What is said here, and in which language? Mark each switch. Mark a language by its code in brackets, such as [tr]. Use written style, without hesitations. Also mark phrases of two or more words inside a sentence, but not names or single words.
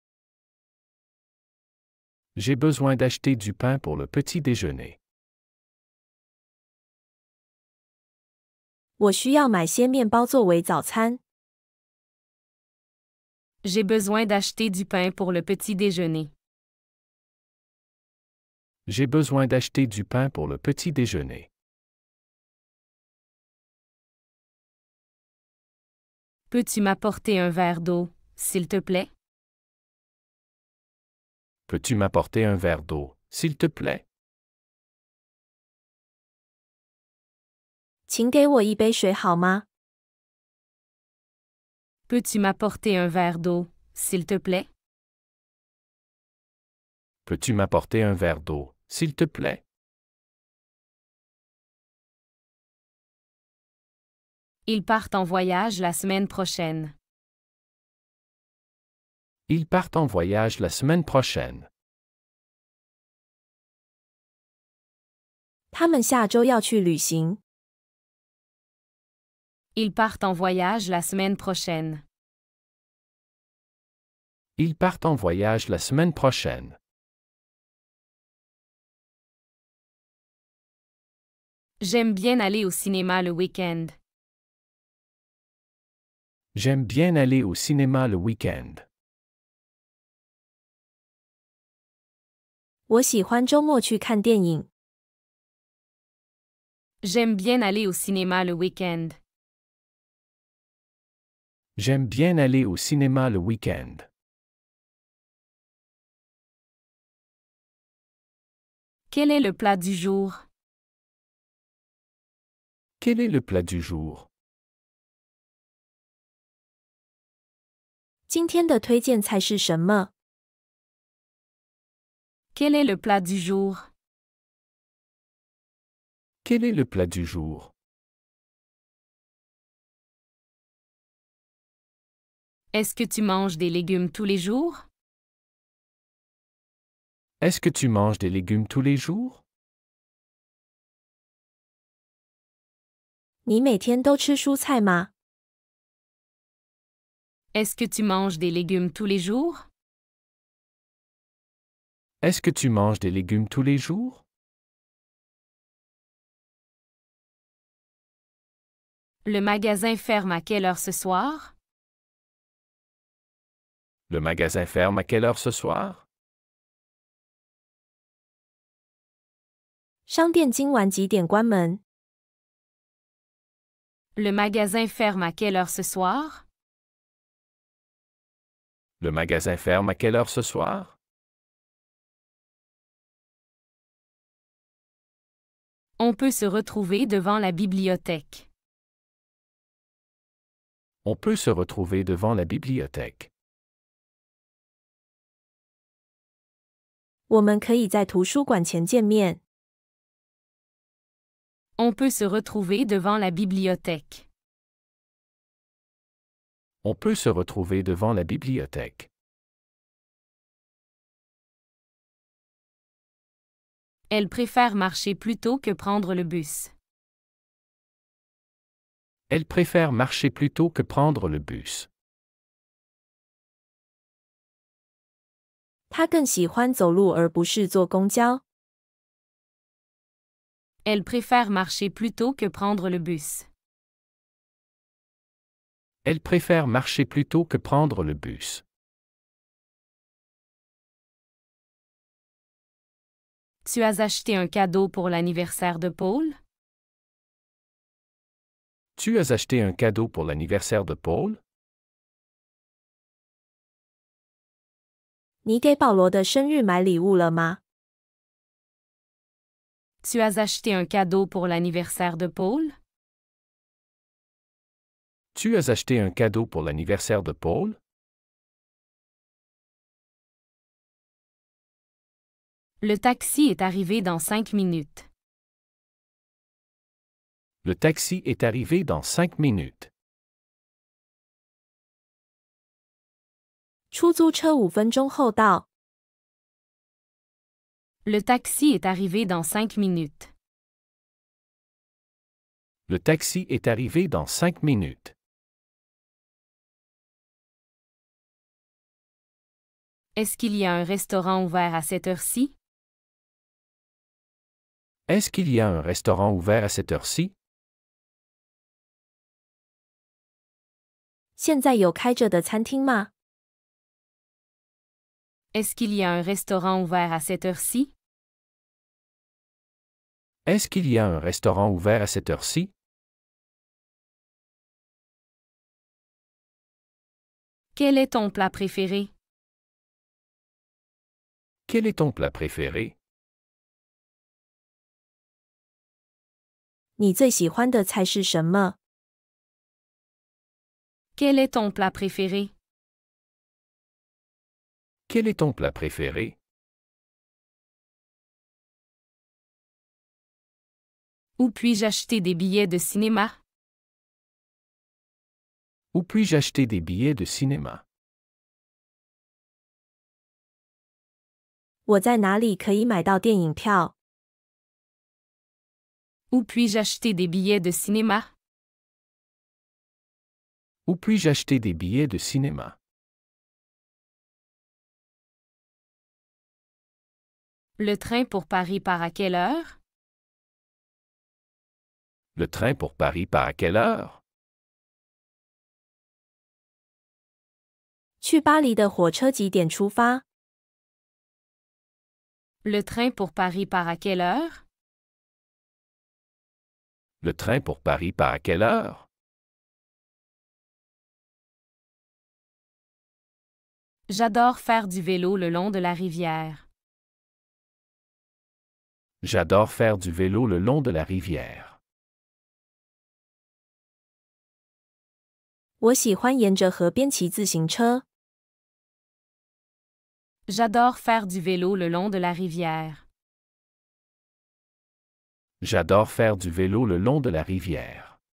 [fr] J'ai besoin d'acheter du pain pour le petit déjeuner. [zh] 我需要买些面包作为早餐。 [fr] J'ai besoin d'acheter du pain pour le petit déjeuner. J'ai besoin d'acheter du pain pour le petit déjeuner. Peux-tu m'apporter un verre d'eau, s'il te plaît? Peux-tu m'apporter un verre d'eau, s'il te plaît? [zh] 请给我一杯水好吗？ [fr] Peux-tu m'apporter un verre d'eau, s'il te plaît? Peux-tu m'apporter un verre d'eau, s'il te plaît? Ils partent en voyage la semaine prochaine. Ils partent en voyage la semaine prochaine. [zh] 他们下周要去旅行。 [fr] Ils partent en voyage la semaine prochaine. Ils partent en voyage la semaine prochaine. J'aime bien aller au cinéma le week-end. J'aime bien aller au cinéma le week-end. [zh] 我喜欢周末去看电影。 [fr] J'aime bien aller au cinéma le week-end. J'aime bien aller au cinéma le week-end. Quel est le plat du jour? Quel est le plat du jour? [zh] 今天的推荐菜是什么？ [fr] Quel est le plat du jour? Quel est le plat du jour? Est-ce que tu manges des légumes tous les jours? Est-ce que tu manges des légumes tous les jours? [zh] 你每天都吃蔬菜吗？ [fr] Est-ce que tu manges des légumes tous les jours? Est-ce que tu manges des légumes tous les jours? Le magasin ferme à quelle heure ce soir? Le magasin ferme à quelle heure ce soir? [zh] 商店今晚几点关门？ [fr] Le magasin ferme à quelle heure ce soir? Le magasin ferme à quelle heure ce soir? On peut se retrouver devant la bibliothèque. On peut se retrouver devant la bibliothèque. [zh] 我们可以在图书馆前见面。 [fr] On peut se retrouver devant la bibliothèque. On peut se retrouver devant la bibliothèque. Elle préfère marcher plutôt que prendre le bus. Elle préfère marcher plutôt que prendre le bus. [zh] 他更喜欢走路而不是坐公交。 [fr] Elle préfère marcher plutôt que prendre le bus. Elle préfère marcher plutôt que prendre le bus. Tu as acheté un cadeau pour l'anniversaire de Paul? Tu as acheté un cadeau pour l'anniversaire de Paul? [zh] 你给保罗的生日买礼物了吗？ [fr] Tu as acheté un cadeau pour l'anniversaire de Paul? Tu as acheté un cadeau pour l'anniversaire de Paul? Le taxi est arrivé dans 5 minutes. Le taxi est arrivé dans 5 minutes. [zh] 出租车5分钟后到。 [fr] Le taxi est arrivé dans 5 minutes. Le taxi est arrivé dans 5 minutes. Est-ce qu'il y a un restaurant ouvert à cette heure-ci? Est-ce qu'il y a un restaurant ouvert à cette heure-ci? [zh] 现在有开着的餐厅吗？ [fr] Est-ce qu'il y a un restaurant ouvert à cette heure-ci? Est-ce qu'il y a un restaurant ouvert à cette heure-ci? Quel est ton plat préféré? Quel est ton plat préféré? [zh] 你最喜欢的菜是什么？ [fr] Quel est ton plat préféré? Quel est ton plat préféré? Où puis-je acheter des billets de cinéma? Où puis-je acheter des billets de cinéma? [zh] 我在哪里可以买到电影票？ [fr] Où puis-je acheter des billets de cinéma? Où puis-je acheter des billets de cinéma? Le train pour Paris part à quelle heure? Le train pour Paris part à quelle heure? [zh] 去巴黎的火车几点出发？ [fr] Le train pour Paris part à quelle heure? Le train pour Paris part à quelle heure? J'adore faire du vélo le long de la rivière. J'adore faire du vélo le long de la rivière. [zh] 我喜欢沿着河边骑自行车。 [fr] J'adore faire du vélo le long de la rivière. J'adore faire du vélo le long de la rivière.